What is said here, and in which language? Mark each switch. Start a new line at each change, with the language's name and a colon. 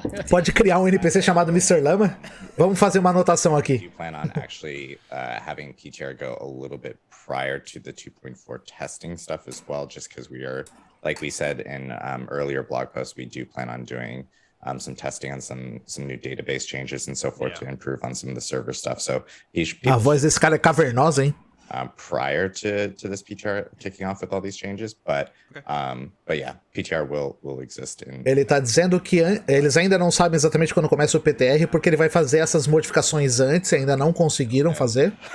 Portuguese: Pode criar um NPC chamado MrLLama? Vamos fazer uma anotação aqui.
English: Do you plan on actually having PTR go a little bit prior to the 2.4 testing stuff as well? Just because we are, like we said in earlier blog posts, we do plan on doing some testing on some new database changes and so forth to improve on some of the server stuff. So
Portuguese: a voz desse cara é cavernosa, hein?
English: prior to this PTR kicking off with all these changes, but yeah, PTR will exist in.
Portuguese: Ele tá dizendo que eles ainda não sabem exatamente quando começa o PTR, porque ele vai fazer essas modificações antes, ainda não conseguiram fazer.